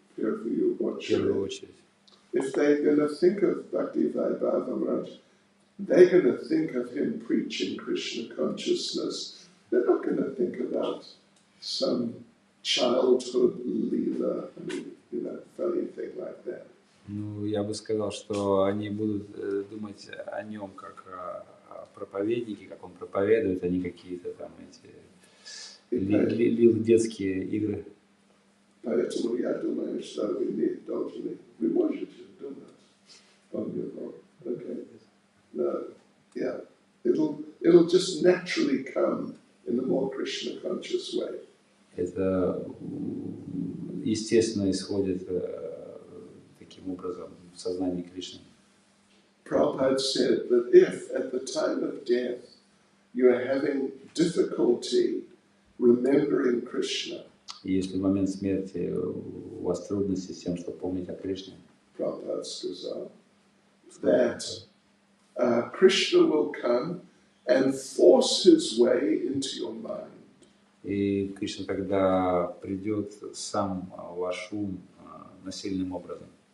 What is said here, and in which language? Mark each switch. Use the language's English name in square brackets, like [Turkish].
[Russian] в первую очередь, [English] if they're going to think of Bhakti Vaibhava Maharaj, they're going to think of him preaching Krishna consciousness. They're not going to think about some childhood leela, funny thing like that. [Russian] Ну, я бы сказал, что они будут думать о нем как о проповеднике, как он проповедует, а не какие-то там эти детские игры. Поэтому я думаю, что вы можете думать [English] on your own, okay? No, yeah. It'll just naturally come in a more Krishna conscious way. [Russian] Это естественно исходит таким образом в сознании Кришны. [English] Prabhupada said that if at the time of death you are having difficulty remembering Krishna, [Russian] И если в момент смерти у вас трудности с тем, чтобы помнить о Кришне, [English] Prabhupada [Russian] сказал, [English] that Krishna will come and force his way into your mind. [Russian] и Кришна тогда придет сам в ваш ум насильным образом.